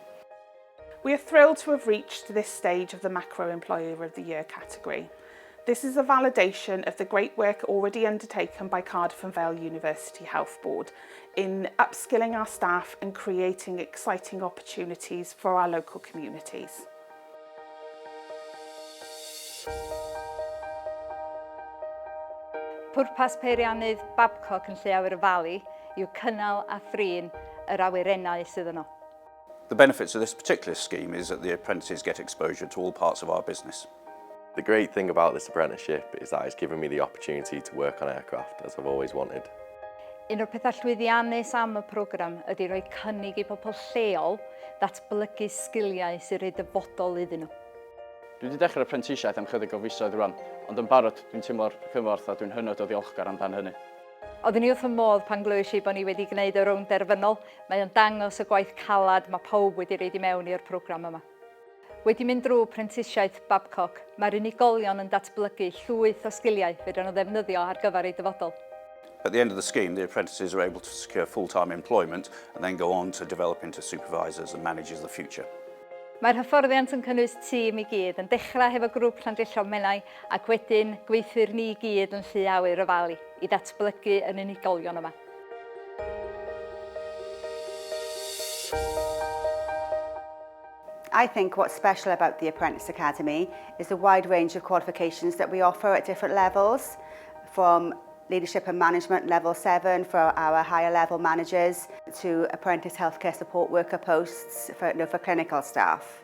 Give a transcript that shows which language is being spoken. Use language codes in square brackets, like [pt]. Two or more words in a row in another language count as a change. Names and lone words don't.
[en] We are thrilled to have reached this stage of the Macro Employer of the Year category. This is a validation of the great work already undertaken by Cardiff and Vale University Health Board in upskilling our staff and creating exciting opportunities for our local communities. [cy] Pwrpas peiriannydd Babcock yn lle awyr y Valley yw cynnal a thrin yr awyrennau sydd yno. [en] The benefits of this particular scheme is that the apprentices get exposure to all parts of our business. The great thing about this apprenticeship is that it's given me the opportunity to work on aircraft, as I've always wanted. [cy] Un o'r pethau llwyddiannus am y programme ydy rhoi cynnig i bobl lleol ddatblygu sgiliau sy'n ei dyfodol iddyn nhw. Dwi wedi dechrau'r apprentisiaeth am chydig o fisoedd rwan, ond yn barod dwi'n teimlo'r cymorth a dwi'n hynod o ddiolchgar amdan hynny. Oeddwn i wrth fy modd pan glywes i bod ni wedi gwneud y rownd derfynol, mae o'n dangos y gwaith calad mae pawb wedi reid i mewn i'r programme yma. Wedi mynd drwy apprentishiaeth Babcock, mae'r unigolion yn datblygu llwyth o sgiliau fydden nhw ddefnyddio ar gyfer eu dyfodol. [en] At the end of the scheme, the apprentices are able to secure full-time employment and then go on to develop into supervisors and managers of the future. [cy] Mae'r hyfforddiant yn cynnwys tîm i gyd, yn dechrau hefo grŵp Llandrillo'n Menai ac wedyn gweithwyr ni i gyd yn Llu Awyr y Valley i ddatblygu yn unigolion yma. [en] I think what's special about the Apprentice Academy is the wide range of qualifications that we offer at different levels, from Leadership and Management Level 7 for our higher level managers to Apprentice Healthcare Support Worker posts for clinical staff.